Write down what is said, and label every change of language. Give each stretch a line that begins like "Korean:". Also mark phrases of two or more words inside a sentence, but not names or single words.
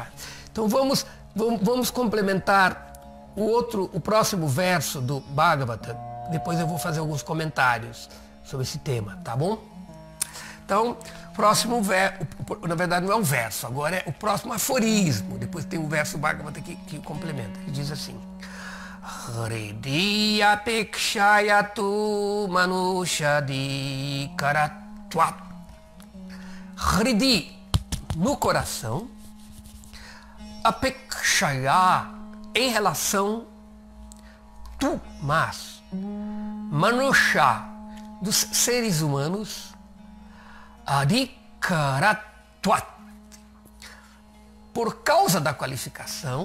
Portuguese: Então vamos complementar o próximo verso do Bhagavata. Depois eu vou fazer alguns comentários sobre esse tema, tá bom? Então, próximo verso, na verdade não é um verso, agora é o próximo aforismo. Depois tem um verso do Bhagavata que complementa, que diz assim:
Sanskrit: Hridi apekshayatu manushadi karatvat.
Portuguese: Hridi, no coração, apekshaya, em relação, tu, mas, manusha, dos seres humanos, adhikaratvat, por causa da qualificação.